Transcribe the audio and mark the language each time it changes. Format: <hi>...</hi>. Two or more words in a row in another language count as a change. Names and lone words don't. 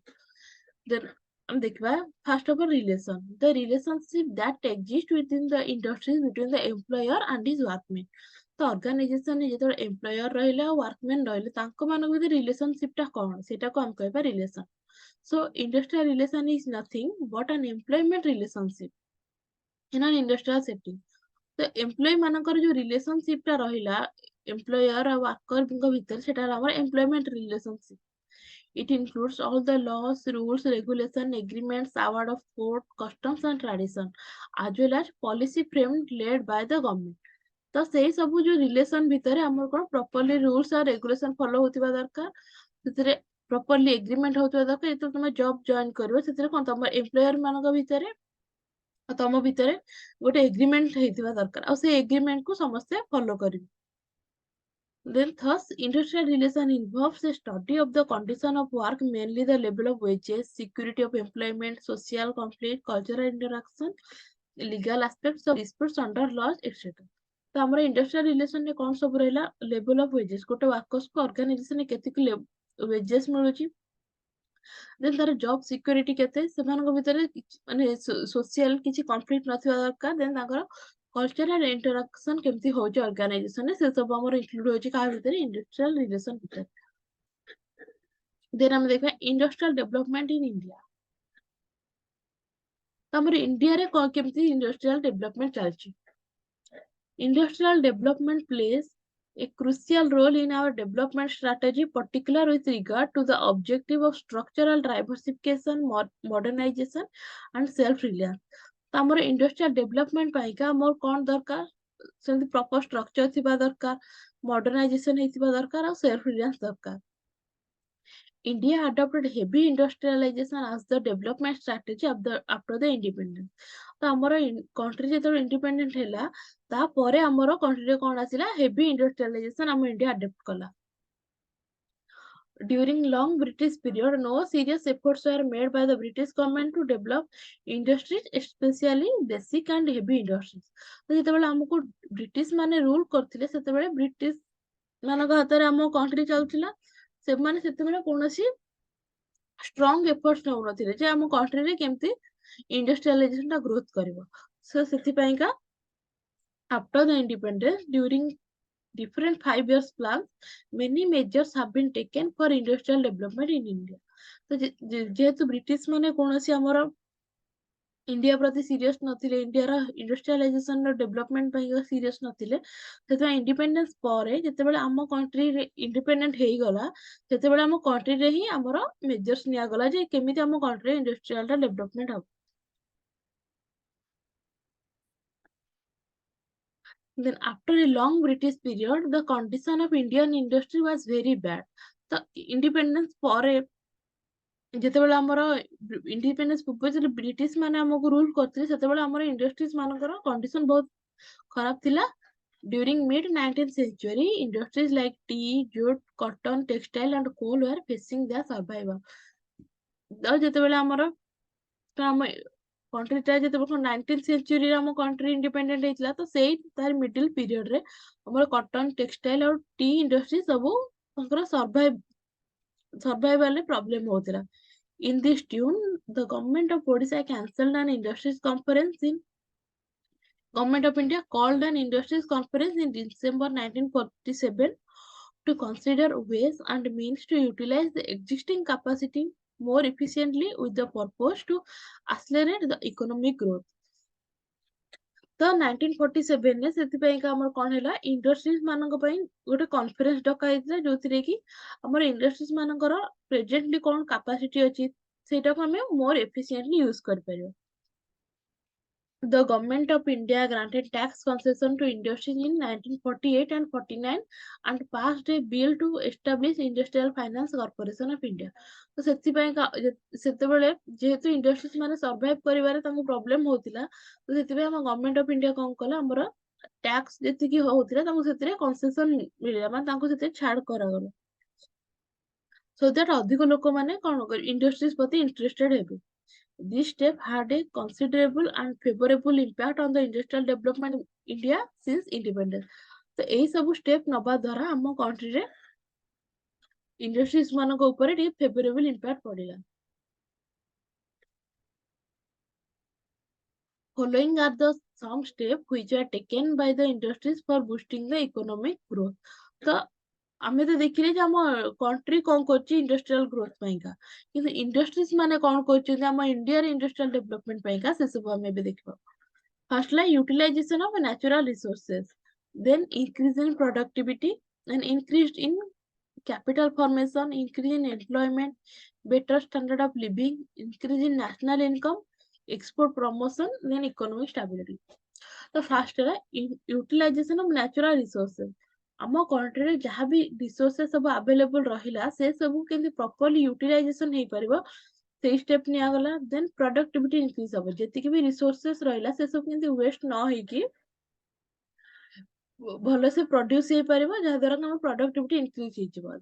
<en>ଦେନ୍</en> <or>ଆମେ ଦେଖିବା</or> <en>first of all relation, the relationship that exist within the industries between the employer and his workmen.</en> <or>ତ ଅର୍ଗାନାଇଜେସନରେ ଯେତେବେଳେ ଏମ୍ପ୍ଲୟର ରହିଲେ ଆଉ ୱାର୍କମେନ୍ ରହିଲେ ତାଙ୍କ ମାନଙ୍କ ଭିତରେ ରିଲେସନସିପ ଟା କଣ, ସେଟାକୁ ଆମେ କହିବା ରିଲେସନ।</or> <en>So industrial relation is nothing but an employment relationship in an industrial setting।</en> <or>ତ ଏମ୍ପ୍ଲୟୀ ମାନଙ୍କର ଯୋଉ ରିଲେସନସିପ ଟା ରହିଲା ଏମ୍ପ୍ଲୟର ଆଉ ୱାର୍କରଙ୍କ ଭିତରେ, ସେଟା ହେଲା ଆମର</or> <en>employment relationship. It includes all the laws, rules, regulation, agreements, award of court, customs and tradition, as well as policy framed led by the government।</en> <or>ତ ସେଇ ସବୁ ଯୋଉ ରିଲେସନ ଭିତରେ ଆମର କଣ</or> <en>properly rules</en> <or>ଆଉ</or> <en>regulation follow</en> <or>ହଉଥିବା ଦରକାର, ସେଥିରେ</or> <en>properly agreement</en> <or>ହଉଥିବା ଦରକାର। ଯେତେବେଳେ ତମେ</or> <en>job join</en> <or>କରିବ ସେଥିରେ କଣ ତମ ଏମ୍ପ୍ଲୟର ମାନଙ୍କ ଭିତରେ ଆଉ ତମ ଭିତରେ ଗୋଟେ ଏଗ୍ରିମେଣ୍ଟ ହେଇଥିବା ଦରକାର, ଆଉ ସେଇ ଏଗ୍ରିମେଣ୍ଟ କୁ ସମସ୍ତେ ଫଲୋ କରିବେ।</or> <en>Then thus industrial relation involves a study of the condition of work, mainly the level of wages, security of employment, social conflict, cultural interaction, legal aspects of disputes under laws, etc।</en> <or>ତ ଆମର</or> <en>industrial relationରେ</en> <or>କଣ ସବୁ ରହିଲା,</or> <en>level of wages,</en> <or>ଗୋଟେ ୱାର୍କର୍ସକୁ ଅର୍ଗାନାଇଜେସନରେ କେତିକି ୱେଜେସ୍ ମିଳୁଛି, ଦେନ୍ ତାର</or> <en>job security</en> <or>କେତେ, ସେମାନଙ୍କ ଭିତରେ ମାନେ ସୋସିଆଲ କିଛି କନଫ୍ଲିକ୍ଟ ନଥିବା ଦରକାର, ଦେନ୍ ତାଙ୍କର</or> <en>cultural interaction</en> <or>କେମିତି ହଉଛି ଅର୍ଗାନାଇଜେସନରେ, ସେ ସବୁ ଆମର ଇନକ୍ଲୁଡ ହଉଛି କାହା ଭିତରେ,</or> <en>industrial relation</en> <or>ଭିତରେ।</or> <en>then</en> <or>ଆମେ ଦେଖିବା</or> <en>industrial development in India.</en> <or>ତ ଆମର ଇଣ୍ଡିଆରେ କେମିତି</or> <en>industrial development</en> <or>ଚାଲିଛି।</or> <en>Industrial development plays a crucial role in our development strategy, particularly with regard to the objective of structural diversification, modernization, and self-reliance।</en> <or>ତ ଆମର</or> <en>industrial development</en> <or>ପାଇଁକା ଆମର କଣ ଦରକାର, ସେମିତି</or> <en>proper structure</en> <or>ଥିବା ଦରକାର, ମଡର୍ଣ୍ଣାଇଜେସନ ହେଇଥିବା ଦରକାର, ଆଉ</or> <en>self reliance</en> <or>ଦରକାର।</or> <en>India adopted heavy industrialization as the development strategy of after the independence।</en> <or>ତ ଆମର କଣ୍ଟ୍ରି ଯେତେବେଳେ ଇଣ୍ଡିପେଣ୍ଡେଣ୍ଟ ହେଲା ତାପରେ ଆମର କଣ୍ଟ୍ରିରେ କଣ ଆସିଲା,</or> <en>heavy industrialization</en> <or>ଆମ ଇଣ୍ଡିଆ ଆଡପ୍ଟ କଲା।</or> <en>During long British period, no serious efforts were made by the British government to develop industries, especially basic and heavy industries।</en> <or>ତ ଯେତେବେଳେ ଆମକୁ ବ୍ରିଟିଶ ମାନେ ରୁଲ କରିଥିଲେ ସେତେବେଳେ ବ୍ରିଟିଶ ମାନଙ୍କ ହାତରେ ଆମ କଣ୍ଟ୍ରି ଚାଲୁଥିଲା, ସେମାନେ ସେତେବେଳେ କୌଣସି</or> <en>strong efforts</en> <or>ନେଉନଥିଲେ ଯେ ଆମ କଣ୍ଟ୍ରିରେ କେମିତି ଇଣ୍ଡଷ୍ଟ୍ରିଆଲାଇଜେସନ ଟା ଗ୍ରୋଥ କରିବ।</or> <en>ସୋ ସେଥିପାଇଁକା after the independence, during different 5 years plans, many measures have been taken for industrial development in India।</en> <or>ତ ଯେହେତୁ ବ୍ରିଟିଶ ମାନେ କୌଣସି ଆମର ଇଣ୍ଡିଆ ପ୍ରତି ସିରିୟସ ନଥିଲେ, ଇଣ୍ଡିଆର ଇଣ୍ଡଷ୍ଟ୍ରିଆଲାଇଜେସନ ର ଡେଭଲପମେଣ୍ଟ ପାଇଁ ସିରିୟସ ନଥିଲେ, ସେଥିପାଇଁ ଇଣ୍ଡିପେଣ୍ଡେନ୍ସ ପରେ ଯେତେବେଳେ ଆମ କଣ୍ଟ୍ରି ଇଣ୍ଡିପେଣ୍ଡେଣ୍ଟ ହେଇଗଲା ସେତେବେଳେ ଆମ କଣ୍ଟ୍ରିରେ ହିଁ ଆମର ମେଜର୍ସ ନିଆଗଲା ଯେ କେମିତି ଆମ କଣ୍ଟ୍ରିରେ ଇଣ୍ଡଷ୍ଟ୍ରିଆଲ ଟା ଡେଭଲପମେଣ୍ଟ ହବ।</or> <en>Then after a long British period, the condition of Indian industry was very bad।</en> <or>ତ ଇଣ୍ଡିପେଣ୍ଡେନ୍ସ ପରେ ଯେତେବେଳେ ଆମର ଇଣ୍ଡିପେଣ୍ଡେନ୍ସ ପୂର୍ବରୁ ଯେତେବେଳେ ବ୍ରିଟିଶ ମାନେ ଆମକୁ ରୁଲ କରିଥିଲେ ସେତେବେଳେ ଆମର ଇଣ୍ଡଷ୍ଟ୍ରିଜ ମାନଙ୍କର କଣ୍ଡିସନ ବହୁତ ଖରାପ ଥିଲା।</or> <en>During mid-19th century, industries like tea, jute, cotton, textile, and coal were facing their survival.</en> <or>ତ ଯେତେବେଳେ ଆମର ଆମ କଣ୍ଟ୍ରିଟା ଯେତେବେଳେ</or> <en>19th century</en> <or>ଆମ କଣ୍ଟ୍ରି ଇଣ୍ଡିପେଣ୍ଡେଣ୍ଟ ହେଇଥିଲା ତ ସେଇ ତାର ମିଡିଲ ପିରିୟଡରେ ଆମର</or> <en>cotton textile</en> <or>ଆଉ</or> <en>tea industry</en> <or>ସବୁ ତାଙ୍କର ସର୍ଭାଇଭାଲରେ ପ୍ରୋବ୍ଲେମ ହଉଥିଲା.</or> <en>In this tune, the government of Odisha cancelled an industries conference in Government of India called an industries conference in December 1947 to consider ways and means to utilize the existing capacity more efficiently with the purpose to accelerate the economic growth.</en> <or>ତ 1947 ସେଥିପାଇଁକା ଆମର କଣ ହେଲା ଇଣ୍ଡଷ୍ଟ୍ରିଜ ମାନଙ୍କ ପାଇଁ ଗୋଟେ କନଫରେନ୍ସ ଡକା ହେଇଥିଲା ଯୋଉଥିରେ କି ଆମର ଇଣ୍ଡଷ୍ଟ୍ରିଜ ମାନଙ୍କର ପ୍ରେଜେଣ୍ଟଲି କଣ କାପାସିଟି ଅଛି ସେଇଟାକୁ ଆମେ ମୋର</or> <en>efficiently use</en> <or>କରିପାରିବା.</or> <en>The government of India granted tax concession to industries in 1948 and 49 and passed a bill to establish Industrial Finance Corporation of India.</en> <or>ତ ସେଥିପାଇଁ ସେତେବେଳେ ଯେହେତୁ ଇଣ୍ଡଷ୍ଟ୍ରିଜ ମାନେ ସର୍ଭାଇଭ କରିବାରେ ତାଙ୍କୁ ପ୍ରୋବ୍ଲେମ ହଉଥିଲା ତ ସେଥିପାଇଁ ଆମ ଗଭର୍ଣ୍ଣମେଣ୍ଟ ଅଫ ଇଣ୍ଡିଆ କଣ କଲା ଆମର ଟ୍ୟାକ୍ସ ଯେତିକି ହଉଥିଲା ତାଙ୍କୁ ସେଥିରେ କନସେସନ ମିଳିଲା ମାନେ ତାଙ୍କୁ ସେଥିରେ ଛାଡ କରାଗଲା</or> <en>so that</en> <or>ଅଧିକ ଲୋକମାନେ କଣ ଇଣ୍ଡଷ୍ଟ୍ରିଜ ପ୍ରତି ଇଣ୍ଟରେଷ୍ଟେଡ ହେବେ.</or> <en>This step had a considerable and favorable impact on the industrial development in India since independence.</en> <or>ତ ଏହି ସବୁ ଷ୍ଟେପ ନେବା ଦ୍ୱାରା ଆମ କଣ୍ଟ୍ରି ରେ ଇଣ୍ଡଷ୍ଟ୍ରିଜ ମାନଙ୍କ ଉପରେ ଟା</or> <en>favorable impact</en> <or>ପଡ଼ିଲା.</or> <en>Following are the some steps which are taken by the industries for boosting the economic growth.</en> <or>तो ଆମେ ତ ଦେଖିଲେ ଯେ ଆମ କଣ୍ଟ୍ରି କଣ କରୁଛି</or> <en>industrial growth</en> <or>ପାଇଁକା କିନ୍ତୁ ଇଣ୍ଡଷ୍ଟ୍ରିଜ ମାନେ କଣ କରୁଛନ୍ତି ଆମ ଇଣ୍ଡିଆର</or> <en>industrial development</en> <or>ପାଇଁକା ସେ ସବୁ ଆମେ ଏବେ ଦେଖିବା.</or> <en>First line utilization of natural resources, then increase in productivity and increase in capital formation, increase in employment, better standard of living, increase in national income, export promotion, then economic stability. The first है utilization of natural resources.</en> <or>ଆମ କଣ୍ଟ୍ରିରେ ଯାହା ବି ରିସୋର୍ସେସ୍ ସବୁ ଆଭେଲେବଲ ରହିଲା ସେ ସବୁ କେମିତି</or> <en>properly utilization</en> <or>ହେଇପାରିବ ସେଇ ଷ୍ଟେପ ନିଆଗଲା.</or> <en>then productivity increase</en> <or>ହବ ଯେତିକି ବି ରିସୋର୍ସେସ୍ ରହିଲା ସେ ସବୁ କେମିତି ୱେଷ୍ଟ ନ ହେଇକି ଭଲସେ ପ୍ରଡ୍ୟୁସ ହେଇପାରିବ ଯାହାଦ୍ୱାରା ଆମ</or> <en>productivity increase</en> <or>ହେଇଯିବ.</or>